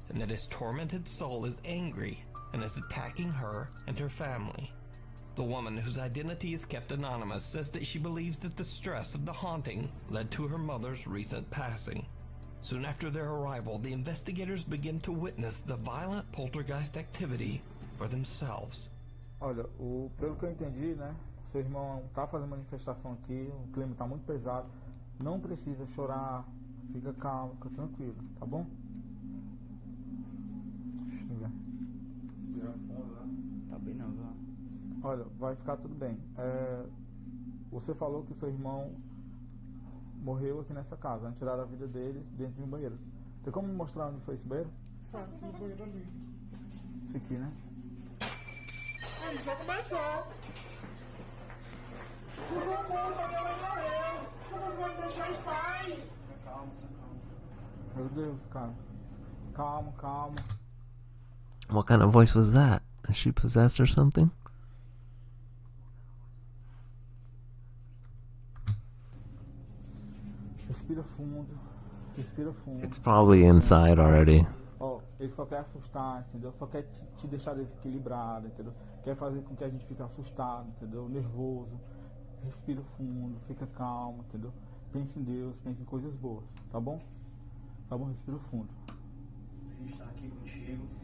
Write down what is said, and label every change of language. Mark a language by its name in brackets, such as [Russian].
[English] And that his tormented soul is angry and is attacking her and her family. The woman, whose identity is kept anonymous, says that she believes that the stress of the haunting led to her mother's recent passing. Soon after their arrival, the investigators begin to witness the violent poltergeist activity for themselves. [Portuguese] Olha, pelo que eu entendi, né? Seu irmão tá fazendo manifestação aqui, o clima tá muito pesado. Não precisa chorar, fica calmo, fica tranquilo, tá bom? Deixa eu ver. Tá bem não, viu? Olha, vai ficar tudo bem. Você falou que o seu irmão morreu aqui nessa casa, tiraram a vida dele dentro de um banheiro. Tem como me mostrar onde foi esse banheiro? Só no banheiro ali. Esse aqui, né? Já começou. Por favor, minha mãe morreu. Como vai me deixar em paz? Calma. Meu Deus, cara. Calma. [English] What kind of voice was that? Is she possessed or something? [Portuguese] Respira fundo. [English] It's probably inside already. [Portuguese] Ó, Ele só quer assustar, entendeu? Só quer te deixar desequilibrado, entendeu? Quer fazer com que a gente fique assustado, entendeu? Nervoso. Respira fundo, fica calmo, entendeu? Pense em Deus, pense em coisas boas, tá bom? Tá bom? Respira fundo. A gente tá aqui contigo.